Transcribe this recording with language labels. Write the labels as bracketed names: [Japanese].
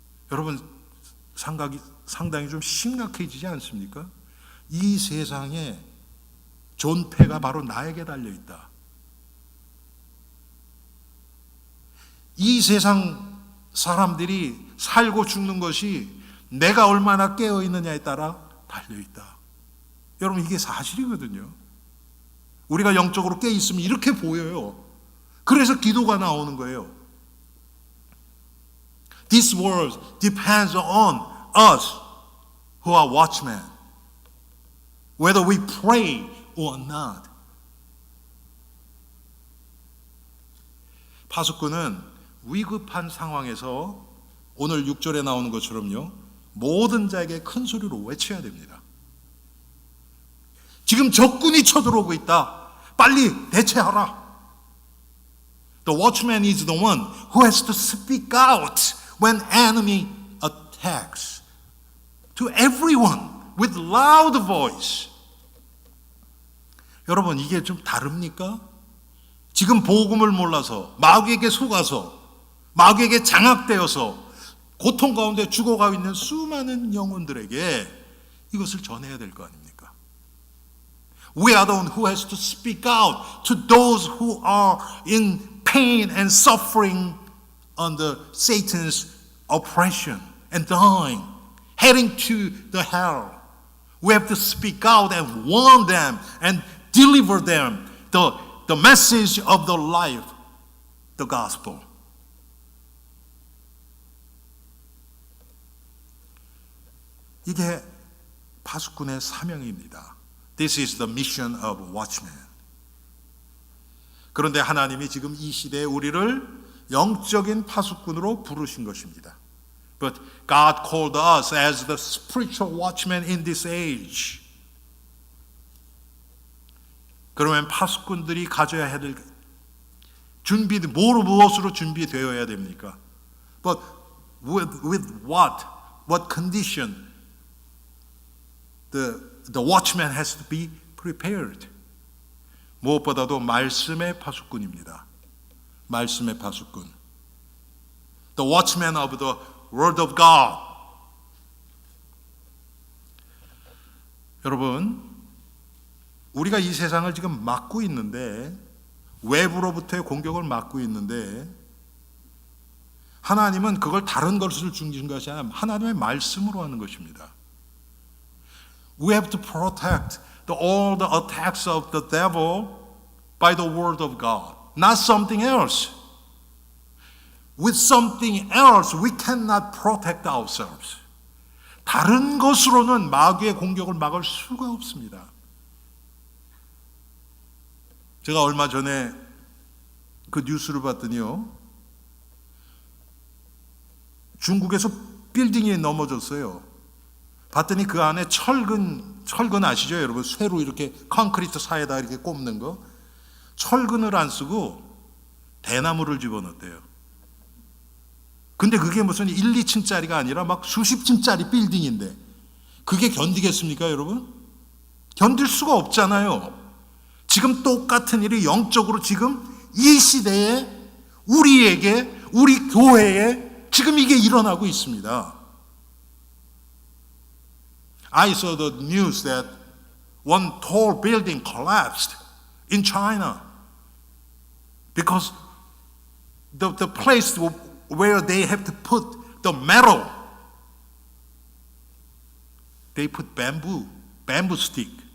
[Korean] 여러분, 상당히 좀 심각해지지 않습니까? 이 세상에 존폐가 바로 나에게 달려있다. 이 세상 사람들이 살고 죽는 것이 내가 얼마나 깨어있느냐에 따라 달려있다. 여러분, 이게 사실이거든요. 우리가 영적으로 깨어있으면 이렇게 보여요. 그래서 기도가 나오는 거예요. [English] This world depends on us who are watchmen, whether we pray or not. [Korean] 파수꾼은 위급한 상황에서 오늘 6절에 나오는 것처럼요, 모든 자에게 큰 소리로 외쳐야 됩니다. 지금 적군이 쳐들어오고 있다. 빨리 대체하라. [English] The watchman is the one who has to speak out when enemy attacks. To everyone with loud voice. [Korean] 여러분, 이게 좀 다릅니까? 지금 복음을 몰라서, 마귀에게 속아서, 마귀에게 장악되어서 고통 가운데 죽어가고 있는 수많은 영혼들에게 이것을 전해야 될 거 아닙니까? [English] We are the one who has to speak out to those who are in pain and suffering under Satan's oppression and dying, heading to the hell. We have to speak out and warn them and deliver them the message of the life, the gospel. [Korean] 이게 파수꾼의 사명입니다. [English] This is the mission of watchmen. [Korean] 그런데 하나님이 지금 이 시대에 우리를 영적인 파수꾼으로 부르신 것입니다. [English] But God called us as the spiritual watchmen in this age. [Korean] 그러면 파수꾼들이 가져야 될 무엇으로 준비되어야 됩니까? [English] But with what? What condition? The watchman has to be prepared. [Korean] 무엇보다도 말씀의 파수꾼입니다. 말씀의 파수꾼. [English] The watchman of the word of God. [Korean] 여러분, 우리가 이 세상을 지금 막고 있는데, 외부로부터의 공격을 막고 있는데, 하나님은 그걸 다른 것을 주신 것이 아니라 하나님의 말씀으로 하는 것입니다. [English] We have to protect all the attacks of the devil by the word of God, not something else. with something else we cannot protect ourselves. [Korean] 다른 것으로는 마귀의 공격을 막을 수가 없습니다. 제가 얼마 전에 그 뉴스를 봤더니요, 중국에서 빌딩이 넘어졌어요. 봤더니 그 안에 철근 아시죠 여러분? 쇠로 이렇게 콘크리트 사이에다 이렇게 꼽는 거, 철근을 안 쓰고 대나무를 집어넣었대요. 근데 그게 무슨 1, 2층짜리가 아니라 막 수십 층짜리 빌딩인데 그게 견디겠습니까 여러분? 견딜 수가 없잖아요. 지금 똑같은 일이 영적으로 지금 이 시대에 우리에게, 우리 교회에 지금 이게 일어나고 있습니다. [English] I saw the news that one tall building collapsed in China because the place where they have to put the metal, they put bamboo stick.